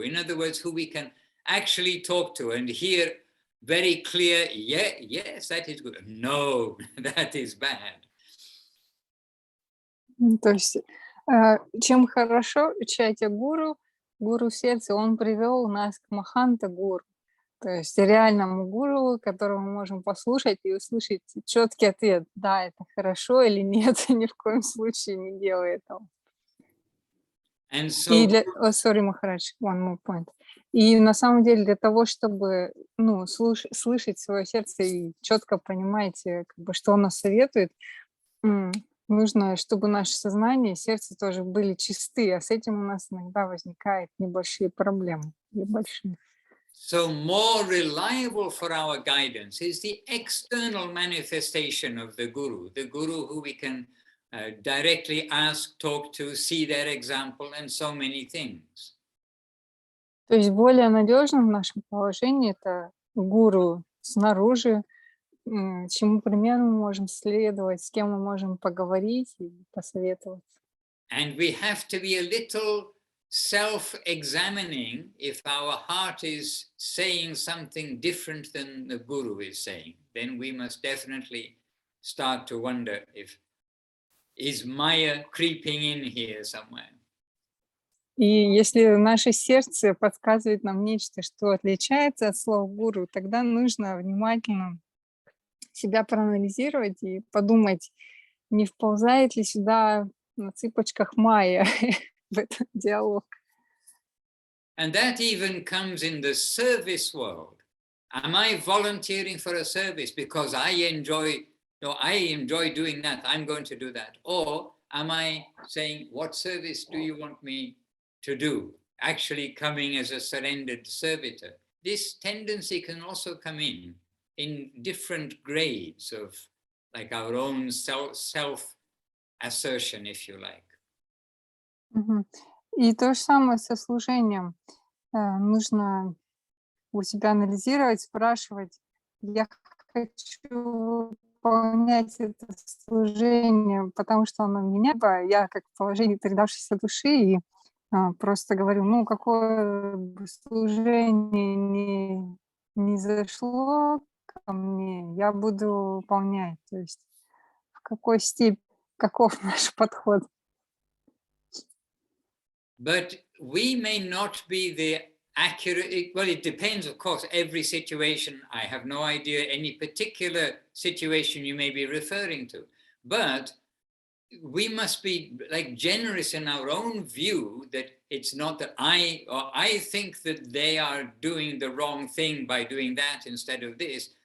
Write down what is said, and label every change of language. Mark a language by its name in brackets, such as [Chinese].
[English] In other words, who we can actually talk to and hear very clear, yeah, yes, that is good. No, that is bad. [Russian] То есть чем хорошо чайтя гуру, гуру сердца, он привел нас к Маханта Гуру, то есть реальному гуру, которого мы можем послушать и услышать четкий ответ, да, это хорошо или нет, ни в коем случае не делай этого. [English] And so, И sorry, Махарадж, one more point. [Russian] И на самом деле для того, чтобы слышать свое сердце и четко понимать, как бы, что оно советует, нужно, чтобы наше сознание и сердце тоже были чисты, а с этим у нас иногда возникают небольшие проблемы. [English] So more reliable for our guidance is the external manifestation of the Guru who we can directly ask, talk to, see their example, and so many things. [Russian] То есть более надежным в нашем положении это гуру снаружи, чему примеру мы можем следовать, с кем мы можем поговорить и посоветоваться. [English] And we have to be a little self-examining if our heart is saying something different than the Guru is saying. Then we must definitely start to wonder if is Maya creeping in here somewhere. [Russian] И если наше сердце подсказывает нам нечто, что отличается от слов гуру, тогда нужно внимательно себя проанализировать и подумать, не вползает ли сюда на цыпочках Майя в этот диалог. [English] And that even comes in the service world. Am I volunteering for a service because I enjoy doing that, I'm going to do that? Or am I saying, what service do you want me to do? Actually coming as a surrendered servitor. This tendency can also come in different grades of like our own self-assertion, if you like. [Russian] И то же самое со служением. Нужно у себя анализировать, спрашивать, я хочу выполнять это служение, потому что оно меня, я как в положении передавшейся души, и просто говорю, ну, какое бы служение не зашло ко мне, я буду выполнять. То есть в какой степени, каков наш подход. [English] But we may not be the accurate, well, it depends, of course, every situation. I have no idea any particular situation you may be referring to, but we must be like generous in our own view that it's not that I think that they are doing the wrong thing by doing that instead of this.